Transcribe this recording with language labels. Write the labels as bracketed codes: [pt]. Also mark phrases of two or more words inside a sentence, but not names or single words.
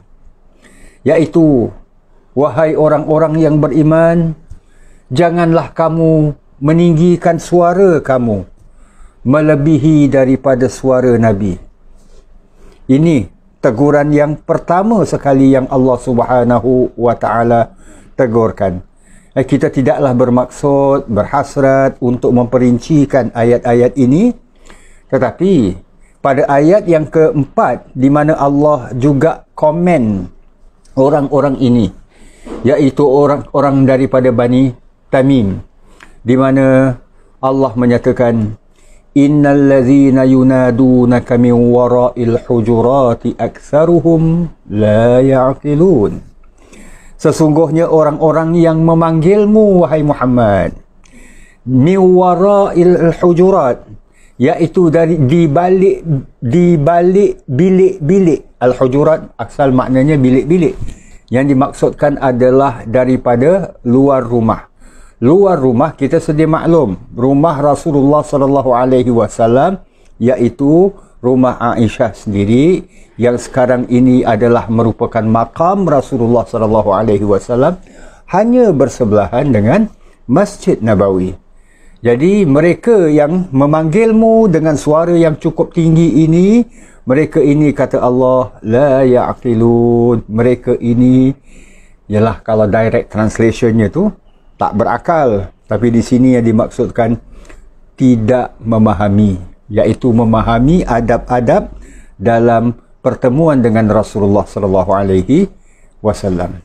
[ms] Yaitu, wahai orang-orang yang beriman, janganlah kamu meninggikan suara kamu melebihi daripada suara Nabi. Ini teguran yang pertama sekali yang Allah [ar] سبحانه وتعالى [ms] tegurkan. Kita tidaklah bermaksud, berhasrat untuk memperincikan ayat-ayat ini, tetapi pada ayat yang keempat di mana Allah juga komen orang-orang ini, iaitu orang-orang daripada Bani Tamim, di mana Allah menyatakan [ar] إن الذين ينادونك من وراء الحجرات أكثرهم لا يعقلون. [ms] Sesungguhnya orang-orang yang memanggilmu wahai Muhammad [ar] من وراء الحجرات, [ms] iaitu dari di balik bilik-bilik. Al-hujurat asal maknanya bilik-bilik, yang dimaksudkan adalah daripada luar rumah. Luar rumah kita sedia maklum, rumah Rasulullah [ar] صلى الله عليه وسلم, [ms] iaitu rumah Aisyah sendiri, yang sekarang ini adalah merupakan makam Rasulullah [ar] صلى الله عليه وسلم, [ms] hanya bersebelahan dengan Masjid Nabawi. Jadi mereka yang memanggilmu dengan suara yang cukup tinggi ini, mereka ini kata Allah [ar] لا يعقلون, [ms] mereka ini ialah, kalau [en] direct translationnya [ms] tu, tak berakal. Tapi di sini yang dimaksudkan tidak memahami, iaitu memahami adab-adab dalam pertemuan dengan Rasulullah [ar] صلى الله عليه وسلم.